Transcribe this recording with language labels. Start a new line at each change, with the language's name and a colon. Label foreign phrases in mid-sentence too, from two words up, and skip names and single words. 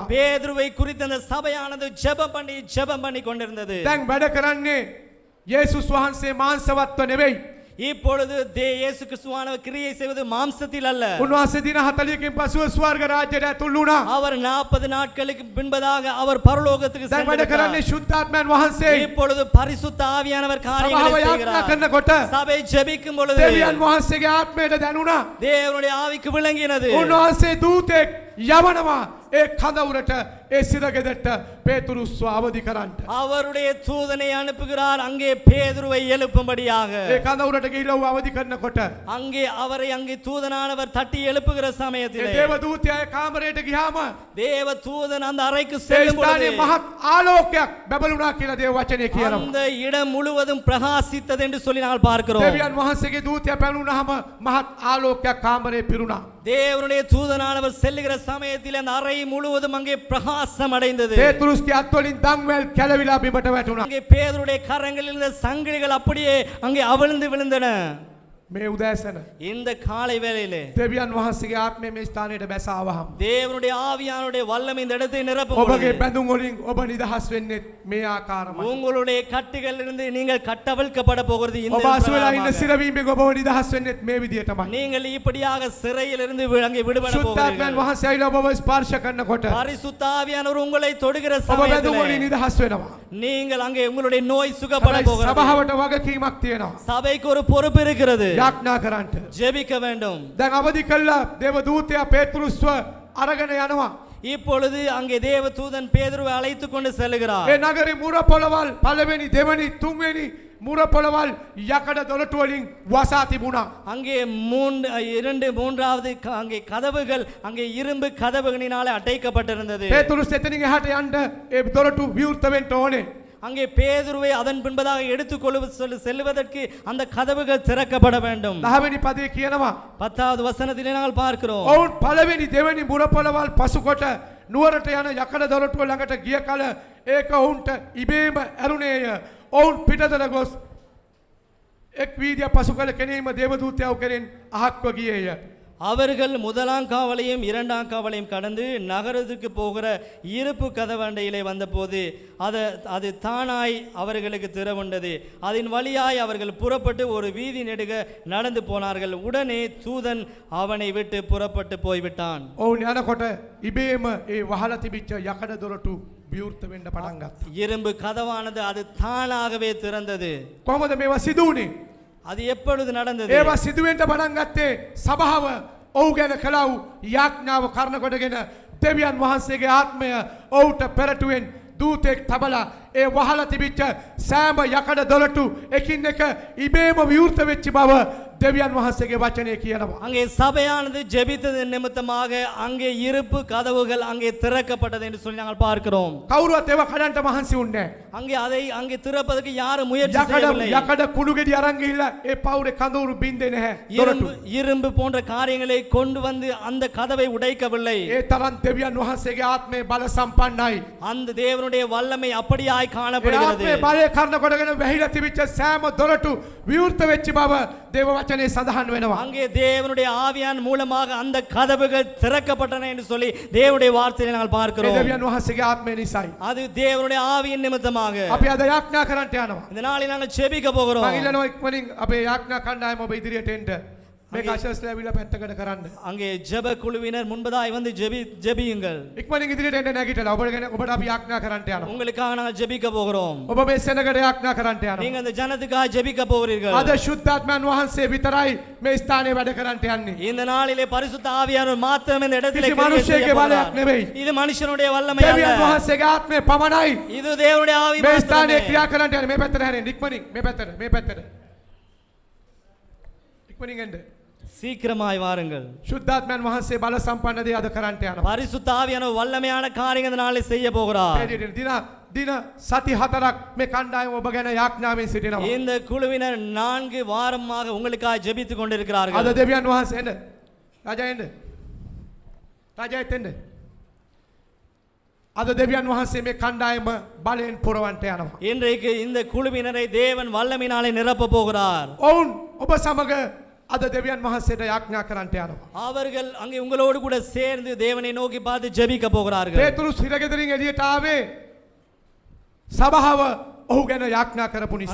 Tamil: பேதுருவை குறித்த அந்த சபையானது ஜெபம் பண்ணி கொண்டிருந்தது.
Sinhala: දැන් වැඩ කරන්නේ යේසුස් වහන්සේ මාංශවත්ව නෙවෙයි.
Tamil: இப்பொழுது இயேசு கிறிஸ்துவானவர் கிரியை செய்வது மாம்சத்தில் அல்ல.
Sinhala: උන්වහන්සේ දින 40කින් පසුව ස්වර්ග රාජ්‍යයට ඇතුල් වුණා.
Tamil: அவர் 40 நாட்களுக்கு பின்பதாக அவர் பரலோகத்துக்கு
Sinhala: දැන් වැඩ කරන්නේ
Tamil: சென்றார்.
Sinhala: ශුද්ධාත්මයන් වහන්සේ.
Tamil: இப்பொழுது பரிசுத்த ஆவியானவர்
Sinhala: සභාව
Tamil: காரியங்களை
Sinhala: යාඥා
Tamil: செய்கிறார்.
Sinhala: කරනකොට
Tamil: சபை ஜெபிக்கும் பொழுது
Sinhala: දෙවියන් වහන්සේගේ ආත්මයට දැනුණා.
Tamil: தேவனுடைய ஆவிக்கு விளங்கினது.
Sinhala: උන්වහන්සේ දූතෙක් යවනවා ඒ කඳවුරට ඒ සිරගෙදරට පේතුරුස්ව අවදි කරන්න.
Tamil: அவருடைய தூதனை அனுப்புகிறார் அங்கே பேதுருவை எழுப்பும்படியாக.
Sinhala: ඒ කඳවුරට ගිහිල්ලා ඌ අවදි කරනකොට
Tamil: அங்கே அவரை அங்கே தூதனானவர் தட்டி எழுப்புகிற
Sinhala: ඒ
Tamil: சமயத்திலே
Sinhala: දේව දූතයා ඒ කාමරයට ගියාම
Tamil: தேவ தூதன் அந்த அறைக்கு
Sinhala: ඒ
Tamil: செல்லும் பொழுது
Sinhala: ස්ථානයේ මහත් ආලෝකයක් බබළුණා කියලා දේව වචනේ කියනවා.
Tamil: அந்த இடம் முழுவதும் பிரகாசித்தது என்று சொல்லி நாங்கள் பார்க்கிறோம்.
Sinhala: දෙවියන් වහන්සේගේ දූතයා පැනුණාම මහත් ආලෝකයක් කාමරේ පිරුණා.
Tamil: தேவனுடைய தூதனானவர் செல்லுகிற சமயத்தில் அந்த அறை முழுவதும் அங்கே பிரகாசம் அடைந்தது.
Sinhala: පේතුරුස්ගේ අත්වලින් දන්වැල් කැලවිලා බිමට වැටුණා.
Tamil: அங்கே பேதுருடைய கரங்களில் இருந்த சங்கிலிகள் அப்படியே அங்கே அவிழ்ந்து விழுந்தன.
Sinhala: මේ උදෑසන
Tamil: இந்த காலை வேளையிலே
Sinhala: දෙවියන් වහන්සේගේ ආත්මය මේ ස්ථානයට බැසාවහම
Tamil: தேவனுடைய ஆவியானுடைய வல்லமை இந்த இடத்தை நிரப்பும்
Sinhala: ඔබගේ
Tamil: பொழுது
Sinhala: බැඳුම් වලින් ඔබ නිදහස් වෙන්නේ මේ ආකාරමයි.
Tamil: உங்களுடைய கட்டுகளிலிருந்து நீங்கள் கட்டவிழ்க்கப்பட போகிறது இந்த
Sinhala: ඔබ අසුවලා ඉන්න
Tamil: பிரகாரமாக.
Sinhala: සිරවීමෙන් ඔබව නිදහස් වෙන්නේත් මේ විදියටමයි.
Tamil: நீங்கள் இப்படியாக சிறையிலிருந்து அங்கே விடுபட
Sinhala: ශුද්ධාත්මයන්
Tamil: போகிறீர்கள்.
Sinhala: වහන්සේ ආවිලා ඔබව ස්පර්ශ කරනකොට
Tamil: பரிசுத்த ஆவியானவர் உங்களை தொடுகிற
Sinhala: ඔබ බැඳුම්
Tamil: சமயத்திலே
Sinhala: වලින් නිදහස් වෙනවා.
Tamil: நீங்கள் அங்கே உங்களுடைய நோய் சுகப்பட
Sinhala: හැබැයි
Tamil: போகிறது.
Sinhala: සභාවට වගකීමක් තියෙනවා.
Tamil: சபைக்கு ஒரு பொறுப்பு இருக்கிறது.
Sinhala: යාඥා කරන්නට.
Tamil: ஜெபிக்க வேண்டும்.
Sinhala: දැන් අවදි කළා දේව දූතයා පේතුරුස්ව අරගෙන යනවා.
Tamil: இப்பொழுது அங்கே தேவ தூதன் பேதுருவை அழைத்து கொண்டு செல்கிறார்.
Sinhala: ඒ නගරේ මුර පොළවල් පළවෙනි දෙවෙනි තුන්වෙනි මුර පොළවල් යකඩ දොරටු වලින් වසා තිබුණා.
Tamil: அங்கே மூன்றாவது அங்கே கதவுகள் அங்கே இரும்பு கதவுகளினாலே அடைக்கப்பட்டிருந்தது.
Sinhala: පේතුරුස් එතනින් එහාට යන්න ඒ දොරටු විවෘත වෙන්න ඕනේ.
Tamil: அங்கே பேதுருவை அதன் பின்பதாக செல்வதற்கு அந்த கதவுகள் திறக்கப்பட வேண்டும்.
Sinhala: 10වෙනි පදේ කියනවා
Tamil: 10வது வசனத்திலே நாங்கள் பார்க்கிறோம்.
Sinhala: ඔවුන් පළවෙනි දෙවෙනි මුර පොළවල් පසුකොට නුවරට යන යකඩ දොරටුව ළඟට ගිය කල ඒක ඔවුන්ට ඉබේම ඇරුණේය. ඔවුන් පිටතට ගොස් එක් වීදිය පසු කළ කෙනෙහිම දේවදූතයව කෙරෙන් අහක්ව ගියේය.
Tamil: அவர்கள் முதலாம் காவலையும் இரண்டாம் காவலையும் கடந்து நகரத்துக்கு போகிற இருப்பு கதவண்டையிலே வந்தபோது அது தானாய் அவர்களுக்கு திறவுண்டது. அதன் வழியாய் அவர்கள் புறப்பட்டு ஒரு வீதி நெடுக நடந்து போனார்கள். உடனே தூதன் அவனை விட்டு புறப்பட்டு போய்விட்டான்.
Sinhala: ඔවුන් යනකොට ඉබේම ඒ වහලා තිබිච්ච යකඩ දොරටු විවෘත වෙන්න පටන් ගත්තා.
Tamil: இரும்பு கதவானது அது தானாகவே திறந்தது.
Sinhala: කොහොමද මේවා සිදු වුනේ?
Tamil: அது எப்பொழுது நடந்தது?
Sinhala: ඒවා සිදු වෙන්න පටන් ගත්තේ සභාව ඔහු ගැන කළා වූ යාඥාව කරන කොටගෙන දෙවියන් වහන්සේගේ ආත්මය ඔහුට පෙරටුවෙන් දූතෙක් තබලා ඒ වහලා තිබිච්ච සෑම යකඩ දොරටු එකින් එක ඉබේම විවෘත වෙච්ච බව දෙවියන් වහන්සේගේ වචනේ කියනවා.
Tamil: அங்கே சபையானது ஜெபித்தது நிமித்தமாக அங்கே இருப்பு கதவுகள் அங்கே திறக்கப்பட்டது என்று சொல்லி நாங்கள் பார்க்கிறோம்.
Sinhala: කවුරුවත් ඒවා කඩන්න මහන්සි වුණේ නැහැ.
Tamil: அங்கே திறப்பதற்கு யாரும் முயற்சி செய்யவில்லை.
Sinhala: යකඩ කුණු ගෙඩි අරන් ගිහිල්ලා ඒ පවුරේ කඳවුරු බින්දේ නැහැ.
Tamil: இரும்பு போன்ற காரியங்களை கொண்டு வந்து அந்த கதவை உடைக்கவில்லை.
Sinhala: ඒ තරම් දෙවියන් වහන්සේගේ ආත්මේ බල සම්පන්නයි.
Tamil: அந்த தேவனுடைய வல்லமை அப்படியாய் காணப்படுகிறது.
Sinhala: ආත්මේ බලය කරන කොටගෙන වැහිලා තිබිච්ච සෑම දොරටු විවෘත වෙච්ච බව දේව වචනේ සඳහන් වෙනවා.
Tamil: அங்கே தேவனுடைய ஆவியான் மூலமாக அந்த கதவுகள் திறக்கப்பட்டன என்று சொல்லி தேவனுடைய வார்த்தையை நாங்கள் பார்க்கிறோம்.
Sinhala: දෙවියන් වහන්සේගේ ආත්මේ නිසායි.
Tamil: அது தேவனுடைய ஆவியின் நிமித்தமாக.
Sinhala: අපි අද යාඥා කරන්නට යනවා.
Tamil: இந்த நாளில் நாங்கள் ஜெபிக்க போகிறோம்.
Sinhala: මම ඉල්ලනවා ඉක්මනින් අපේ යාඥා කණ්ඩායම ඔබ ඉදිරියට එන්න. මේ කාශස්ලා ඇවිල්ලා පැත්තකට කරන්න.
Tamil: அங்கே ஜெப குழுவினர் முன்பதாய் வந்து ஜெபியுங்கள்.
Sinhala: ඉක්මනින් ඉදිරියට එන්න නැගිටලා ඔබට අපි යාඥා කරන්නට යනවා.
Tamil: உங்களுக்காக நாங்கள் ஜெபிக்க போகிறோம்.
Sinhala: ඔබ මේ සෙනගට යාඥා කරන්නට යනවා.
Tamil: நீங்க அந்த ஜனத்துக்காக ஜெபிக்க போகிறீர்கள்.
Sinhala: අද ශුද්ධාත්මයන් වහන්සේ විතරයි මේ ස්ථානයේ වැඩ කරන්නට යන්නේ.
Tamil: இந்த நாளிலே பரிசுத்த ஆவியானவர் மாத்திரம் இந்த இடத்திலே
Sinhala: කිසි මිනිසෙකුගේ බලයක් නෙවෙයි.
Tamil: இது மனுஷனுடைய வல்லமை அல்ல.
Sinhala: දෙවියන් වහන්සේගේ ආත්මය පමණයි.
Tamil: இது தேவனுடைய ஆவி
Sinhala: මේ
Tamil: மாத்திரமே.
Sinhala: ස්ථානයේ ක්‍රියා කරන්නට යන්නේ. මේ පැත්තට හැරෙන්න. ඉක්මනින් මේ පැත්තට. ඉක්මනින් එන්න.
Tamil: சீக்கிரமாய் வாருங்கள்.
Sinhala: ශුද්ධාත්මයන් වහන්සේ බල සම්පන්න දේ අද කරන්නට යනවා.
Tamil: பரிசுத்த ஆவியானவர் வல்லமையான காரியங்களை இந்த நாளில் செய்ய போகிறார்.
Sinhala: දින සති 4ක් මේ කණ්ඩායම ඔබ ගැන යාඥාවෙන් සිටිනවා.
Tamil: இந்த குழுவினர் 4 வாரமாக உங்களுக்காக ஜெபித்துக் கொண்டிருக்கிறார்கள்.
Sinhala: අද දෙවියන් වහන්සේ එන්න. රජා එන්න. රජාත් එන්න. අද දෙවියන් වහන්සේ මේ කණ්ඩායම බලයෙන් පුරවන්නට යනවා.
Tamil: இன்றைக்கு இந்த குழுவினரை தேவன் வல்லமையினாலே நிரப்ப போகிறார்.
Sinhala: ඔවුන් ඔබ සමග අද දෙවියන් වහන්සේට යාඥා කරන්නට යනවා.
Tamil: அவர்கள் அங்கே உங்களோடு கூட சேர்ந்து தேவனை நோக்கி பார்த்து ஜெபிக்க போகிறார்கள்.
Sinhala: පේතුරු සිරගෙදරින් එළියට ආවේ සභාව ඔහු ගැන යාඥා කරපු නිසා.